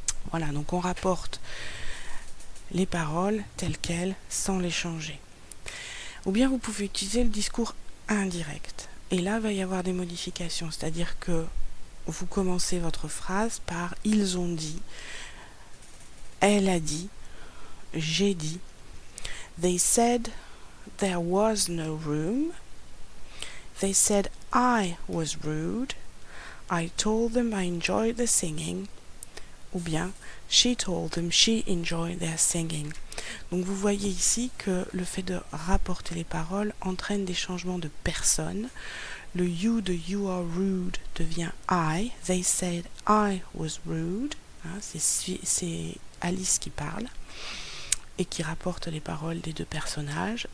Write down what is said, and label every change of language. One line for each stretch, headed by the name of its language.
French: Voilà, donc on rapporte les paroles telles quelles sans les changer. Ou bien vous pouvez utiliser le discours indirect. Et là, il va y avoir des modifications, c'est-à-dire que vous commencez votre phrase par ils ont dit, elle a dit, j'ai dit.
English: They said there was no room. They said I was rude. I told them I enjoyed the singing.
French: Ou bien
English: she told them she enjoyed their singing.
French: Donc vous voyez ici que le fait de rapporter les paroles entraîne des changements de personne. Le
English: you
French: de
English: you are rude
French: devient
English: I. They said I was rude.
French: Hein, c'est Alice qui parle et qui rapporte les paroles des deux personnages.